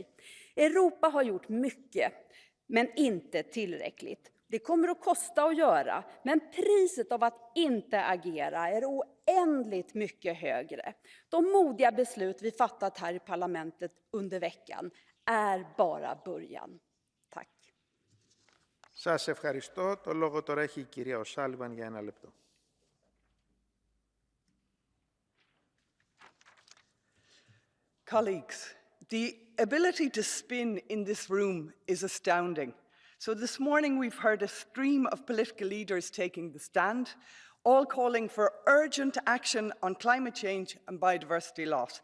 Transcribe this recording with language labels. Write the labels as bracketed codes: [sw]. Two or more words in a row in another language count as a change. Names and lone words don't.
[sv] Europa har gjort mycket, men inte tillräckligt. Det kommer att kosta att göra, men priset av att inte agera är oändligt mycket högre. De modiga beslut vi fattat här i parlamentet under veckan är bara början. Tack. [el] Σας ευχαριστώ. Το λόγο τώρα έχει η κυρία O'Sullivan για 1 λεπτό. [en] Colleagues, the ability to spin in this room is astounding. So this morning we've heard a stream of political leaders taking the stand, all calling for urgent action on climate change and biodiversity loss.